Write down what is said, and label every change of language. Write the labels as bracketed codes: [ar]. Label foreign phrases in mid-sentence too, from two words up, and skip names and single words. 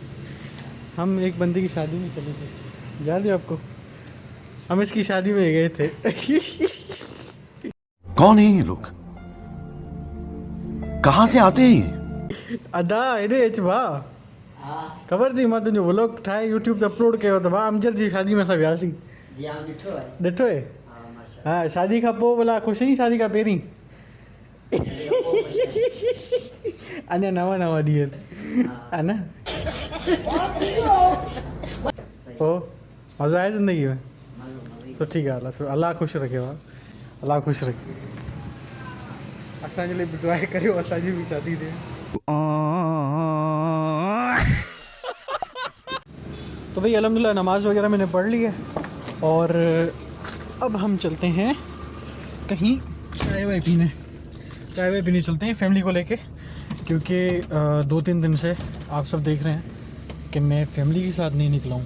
[hi] हम एक बंदे की शादी में चले थे, याद है आपको? हम इसकी शादी में गए थे। कौन है ये लोग, कहाँ से आते हैं ये? [sd] अदा एडे एचवा खबर थी मां तुंहिंजो व्लॉग ठाहे यूट्यूब ते अपलोड कयो त भाउ अमजद जी शादी में असां वियासीं। जी हाँ ॾिठो आहे। ॾिठो आहे? हा माशा हा, शादी खां पोइ भला ख़ुशि आहीं? शादी खां पहिरीं अञा नवां ॾींहं है ना? पोइ मज़ो आहे ज़िंदगी में? सुठी ॻाल्हि आहे। अलाह ख़ुशि रखे, भाउ अलाह ख़ुशि रखे। असांजे लाइ बि दुआ करियो, असांजी बि शादी थिए। [hi] तो भाई अल्हम्दुलिल्लाह नमाज़ वगैरह मैंने पढ़ ली है और अब हम चलते हैं कहीं चाय वाय पीने चलते हैं फैमिली को लेके, क्योंकि 2-3 दिन से आप सब देख रहे हैं कि मैं फैमिली के साथ नहीं निकला हूँ।